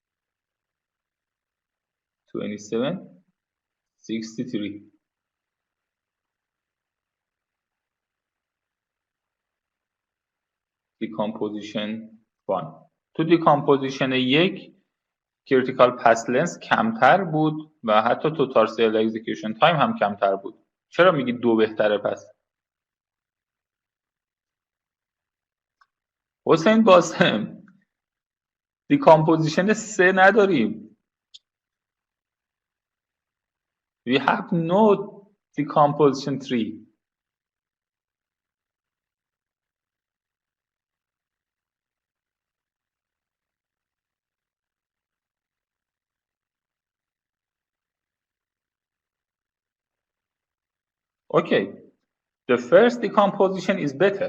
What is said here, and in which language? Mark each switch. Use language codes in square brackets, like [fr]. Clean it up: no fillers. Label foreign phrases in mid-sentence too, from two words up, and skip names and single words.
[en] 27, 63. Decomposition 1. [fa] تو decomposition 1 [en] critical path length [fa] کمتر بود و حتی [en] total serial execution time [fa] هم کمتر بود. چرا میگی 2 بهتره پس؟ حسین باسم decomposition 3 نداریم. [en] We have no decomposition 3. Okay, the first decomposition is better.